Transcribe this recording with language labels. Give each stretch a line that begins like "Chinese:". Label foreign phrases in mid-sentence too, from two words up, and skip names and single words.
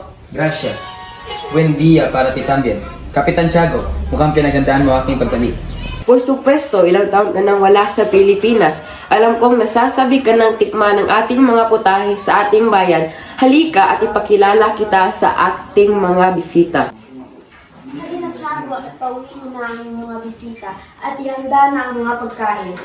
Spanish: Gracias. Buen día para ti también.
Filipino: Kapitan Tiago, mukhang pinagandaan mo aking pagbalik.
Spanish: Por supuesto,
Filipino: ilang taon ka nang wala sa Pilipinas. Alam kong nasasabi ka ng tikman ng ating mga putahe sa ating bayan. Halika at ipakilala kita sa ating mga bisita. Halina, Tiago, at pauwiin mo na ang mga bisita at ihanda na ang mga pagkain.